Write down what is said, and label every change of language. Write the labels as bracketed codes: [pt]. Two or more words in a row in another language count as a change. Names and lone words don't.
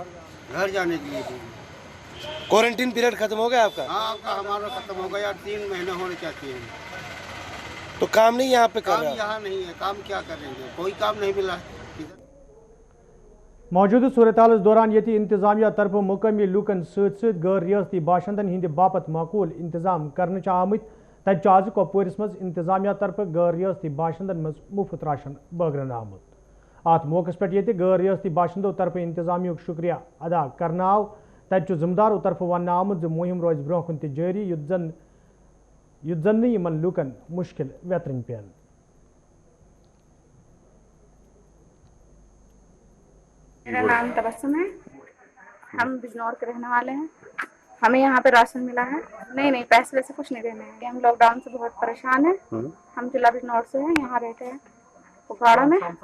[hi] घर जाने के लिए। [en] quarantine period [hi] खत्म हो गया आपका? हाँ आपका हमारा खत्म हो गया, 3 महीने होने चाहते हैं। तो काम नहीं यहाँ पे कर रहा? यहाँ नहीं है काम, क्या करेंगे, कोई काम नहीं मिला। [ks] मौजूद सूरत हाल दौरान ये इंतजामिया तरफ मुकामी लूकन सत गैर रियासती बाशिंदन हिंद बापत माकूल इंतजाम करने आमत। तज आज कपवारिस मज इंतजामिया तरफ गैर रियासती बाशिंदन मज मुफ्त राशन बगरन आमुत। अत मौके पे ये गैर रियासती बाशिंदों तरफ इंतजामिया शुक्रिया अदा करना आव। तज जिम्मेदारों तरफ वन आमुत मुहिम रोज ब्रोह कुन जारी, युद्ध जन लूकन मुश्किल वेतरन पेन। [hi] मेरा नाम तबस्सुम है, हम बिजनौर के रहने वाले हैं। हमें यहाँ पे राशन मिला है, नहीं पैसे वैसे कुछ नहीं देने हैं। हम लॉकडाउन से बहुत परेशान हैं। हम जिला बिजनौर से हैं, यहाँ रहते हैं कुपवाड़ा में।